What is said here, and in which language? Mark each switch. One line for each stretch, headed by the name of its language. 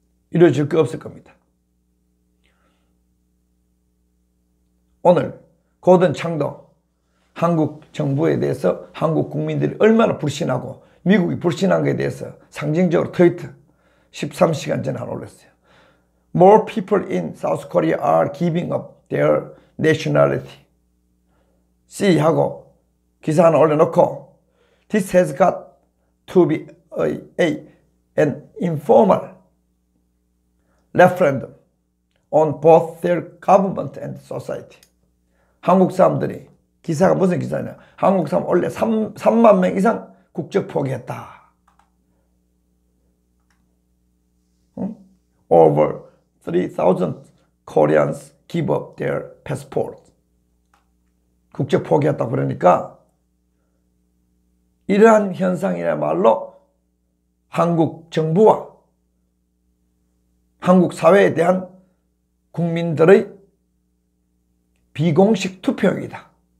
Korean: 이루어질 거 없을 겁니다. 오늘 고든 창도 한국 정부에 대해서 한국 국민들이 얼마나 불신하고 미국이 불신한 것에 대해서 상징적으로 트위터 13시간 전에 하나 올렸어요.
English: More people in South Korea are giving up their nationality.
Korean: C 하고 기사 하나 올려놓고
English: This has got to be an informal referendum on both their government and society.
Korean: 한국 사람들이 기사가 무슨 기사냐? 한국 사람 원래 3만 명 이상 국적 포기했다.
English: Over 3,000 Koreans give up their passport.
Korean: 국적 포기했다 그러니까 이러한 현상이야말로 한국 정부와 한국 사회에 대한 국민들의 비공식 투표이다.